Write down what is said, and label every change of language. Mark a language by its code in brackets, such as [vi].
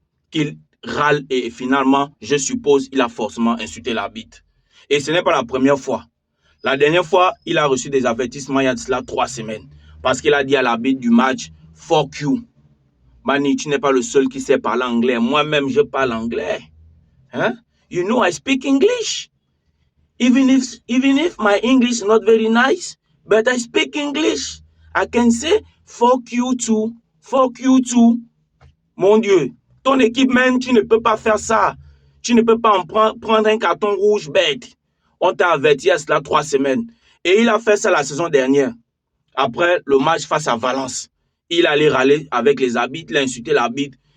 [fr] Qu'il râle et finalement, je suppose, il a forcément insulté l'arbitre. Et ce n'est pas la première fois. La dernière fois, il a reçu des avertissements il y a de cela 3 semaines. Parce qu'il a dit à l'arbitre du match, « [en] Fuck you ». [fr] Mani, tu n'es pas le seul qui sait parler anglais. Moi-même, je parle anglais. Hein? [en] You know, I speak English. Even if my English is not very nice, but I speak English. I can say, fuck you too. Fuck you too. [fr] Mon Dieu, ton équipe même, tu ne peux pas faire ça. Tu ne peux pas en prendre un carton rouge bête. On t'a averti à cela 3 semaines. Et il a fait ça la saison dernière. Après le match face à Valence. Il allait râler avec les arbitres, il a insulté l'arbitre.